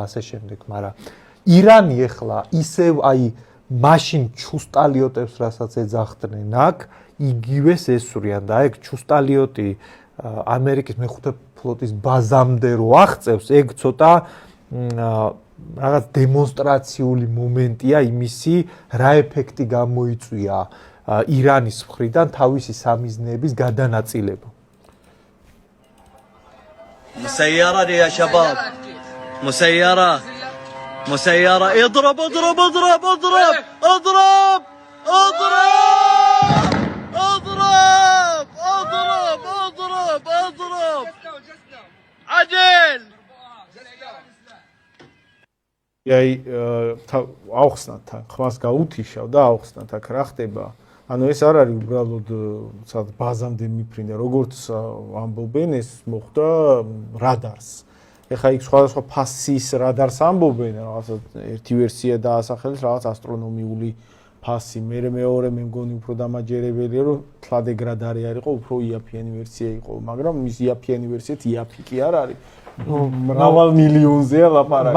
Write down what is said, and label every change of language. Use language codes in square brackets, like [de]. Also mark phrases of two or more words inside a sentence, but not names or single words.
[ka] ასე შემდეგ, მაგრამ ირანი ეხლა ისევ აი მაშინ ჩუსტალიოტებს რასაც ეძახდნენ აქ, იგივეს ესვრიან და ეგ ჩუსტალიოტი ამერიკის მეხუთე ფლოტის ბაზამდე რო აღწევს, ეგ ცოტა რაღაც დემონსტრაციული მომენტია იმისი, რა ეფექტი გამოიწვია ირანის მხრიდან თავისი სამიზნეების გადანაწილება. [ar] مسيرة يا شباب مسيرة اضرب اضرب اضرب اضرب اضرب اضرب اضرب اضرب اضرب اضرب عجل [ka] აი აუხსნათ თან ხმას გაუთიშავ და აუხსნათ აქ რა ხდება ანუ ეს არ არის უბრალოდ სადაც ბაზამდე მიფრინდა როგორც ამბობენ ეს მოხდა რადარს ეხა იქ სხვადასხვა ფასის რადარს ამბობენ რაღაცა ერთი ვერსია დაასახელეს რაღაც ასტრონომიული ფასი მეორე მე მგონი უფრო დამაჯერებელია რომ თლადეგრად არ იყო უფრო იაფიანი ვერსია იყო მაგრამ ის იაფიანი ვერსიაც იაფი კი არ არის მრავალ მილიონზეა ლაპარაკი.